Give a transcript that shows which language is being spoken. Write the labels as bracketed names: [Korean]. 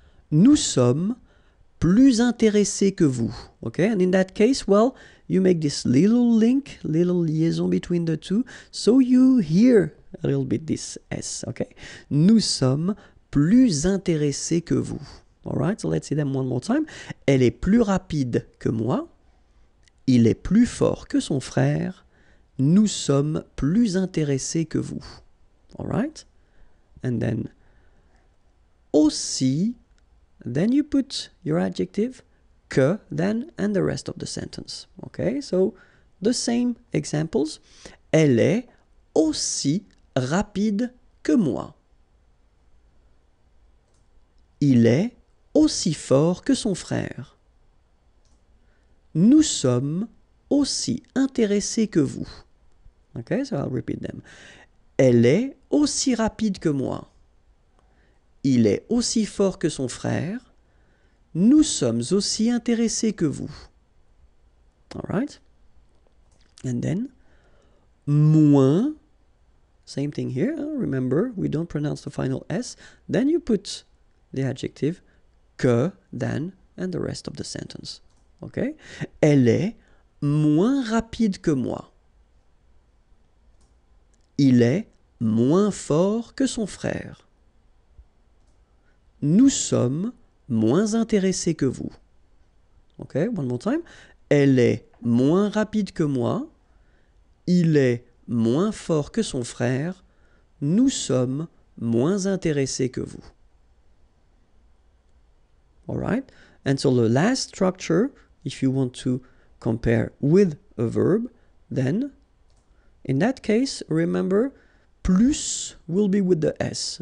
[French] Nous sommes plus intéressés que vous. [English] Okay? And in that case, well, you make this little link, little liaison between the two, so you hear a little bit this S. Okay? [French] Nous sommes plus intéressés que vous. [English] Alright, so let's see them one more time. [French] Elle est plus rapide que moi. Il est plus fort que son frère. Nous sommes plus intéressés que vous. [English] Alright? And then, aussi, then you put your adjective, que, then, and the rest of the sentence. Okay, so the same examples. [French] Elle est aussi rapide que moi. Il est aussi fort que son frère. Nous sommes aussi intéressés que vous. [English] Okay, so I'll repeat them. [French] Elle est aussi rapide que moi. Il est aussi fort que son frère. Nous sommes aussi intéressés que vous. [English] Alright? And then, moins, same thing here. Remember, we don't pronounce the final S. Then you put the adjective que, than, and the rest of the sentence. Okay? [French] Elle est moins rapide que moi. Il est moins fort que son frère. Nous sommes moins intéressés que vous. [English] Okay, one more time. [French] Elle est moins rapide que moi. Il est moins fort que son frère. Nous sommes moins intéressés que vous. [English] All right? And so the last structure, if you want to compare with a verb, then in that case, remember, plus will be with the S.